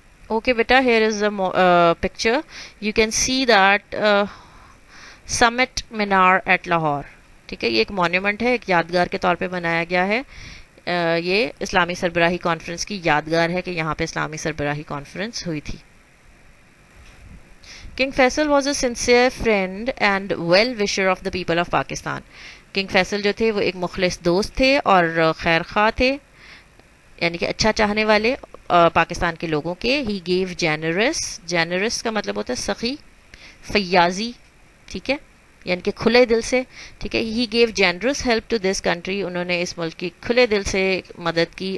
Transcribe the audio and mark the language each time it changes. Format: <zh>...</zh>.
<en>Okay beta, here is a picture. You can see that Summit Minar at Lahore.</en> <ur>ٹھیک ہے, یہ ایک مونیومنٹ ہے, ایک یادگار کے طور پہ بنایا گیا ہے. یہ اسلامی سربراہی کانفرنس کی یادگار ہے کہ یہاں پہ اسلامی سربراہی کانفرنس ہوئی تھی.</ur> <en>King Faisal was a sincere friend and well wisher of the people of Pakistan.</en> <ur>King Faisal جو تھے وہ ایک مخلص دوست تھے اور خیر خواہ تھے, یعنی کہ اچھا چاہنے والے پاکستان کے لوگوں کے.</ur> <en>he gave generous</en> <ur>کا مطلب ہوتا ہے سخی, فیاضی. ٹھیک ہے, یعنی کہ کھلے دل سے. ٹھیک ہے,</ur> <en>he gave generous help to this country,</en> <ur>انہوں نے اس ملک کی کھلے دل سے مدد کی.</ur>